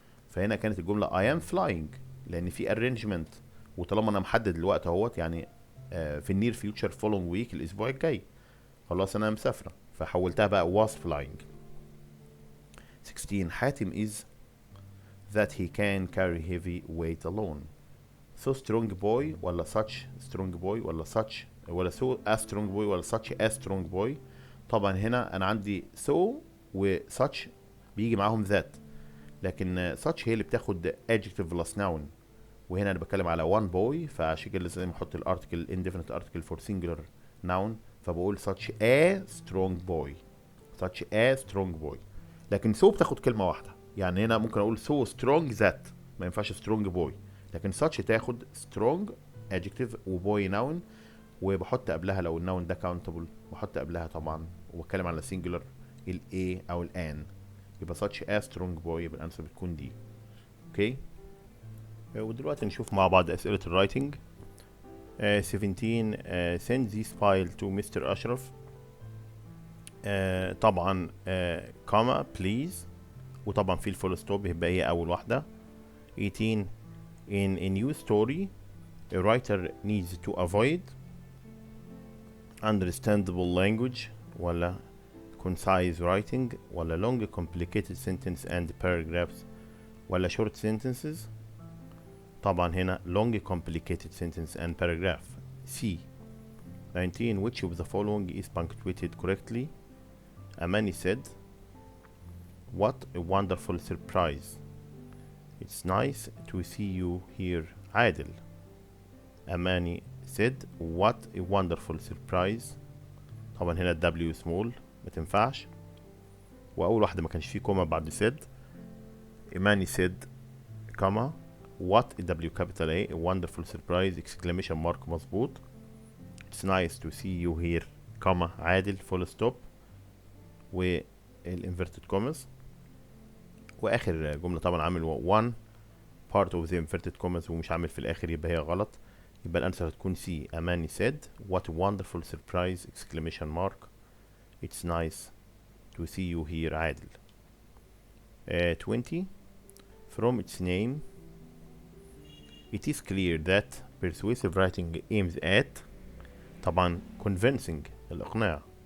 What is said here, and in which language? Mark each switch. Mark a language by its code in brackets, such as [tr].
[ar] فهنا كانت الجملة [en] I am flying [ar] لأن في arrangement، وطالما أنا محدد الوقت اهوت يعني في النير فيوتشر [en] following week [ar] الأسبوع الجاي، خلاص أنا مسافرة، فحولتها بقى [en] was flying. 16 Hatem is that he can carry heavy weight alone. So strong boy [ar] ولا [en] such strong boy ولا such ولا so a strong boy ولا such a strong boy. [ar] طبعا هنا أنا عندي so و such بيجي معاهم that، لكن such هي اللي بتاخد [en] adjective plus noun، [ar] وهنا انا بتكلم على [en] one boy، [ar] فعشان كده لازم احط الارتكل [en] indefinite article for singular noun، [ar] فبقول [en] such a strong boy. such a strong boy. [ar] لكن so بتاخد كلمة واحدة، يعني هنا ممكن اقول [en] so strong that، [ar] ما ينفعش [en] strong boy، [ar] لكن such تاخد strong adjective وboy noun، وبحط قبلها لو النون ده countable بحط قبلها طبعا، وبتكلم على singular ال a او ال an، يبقى [en] such a strong boy، [ar] يبقى الانسر بتكون دي. اوكي، ودلوقتي نشوف مع بعض اسئله الرايتنج. [en] 17 send this file to Mr. Ashraf. [ar] طبعا [en] comma please، [ar] وطبعا في الفول ستوب يبقى هي اول واحده. [en] 18 in a new story a writer needs to avoid understandable language [ar] ولا [en] concise writing ولا long complicated sentence and paragraphs ولا short sentences. [ar] طبعا هنا [en] long complicated sentence and paragraph. C. 19 which of the following is punctuated correctly. Amani said what a wonderful surprise. It's nice to see you here. Adel. Amani said what a wonderful surprise. [ar] طبعا هنا [en] W small [ar] ما تنفعش، واول واحده ما كانش فيه كوما بعد said. [en] Amani said comma what W capital A a wonderful surprise exclamation mark [ar] مظبوط. [en] It's nice to see you here comma Adel full stop والinverted commas. [ar] واخر جملة طبعا عامل [en] one part of the inverted commas [ar] ومش عامل في الاخر، يبقى هي غلط. يبقى الانسر هتكون سي. [en] Amani said what a wonderful surprise exclamation mark it's nice to see you here. [ar] عادل. [en] 20 from its name it is clear that persuasive writing aims at [ar] طبعا [en] convincing [ar] الإقناع.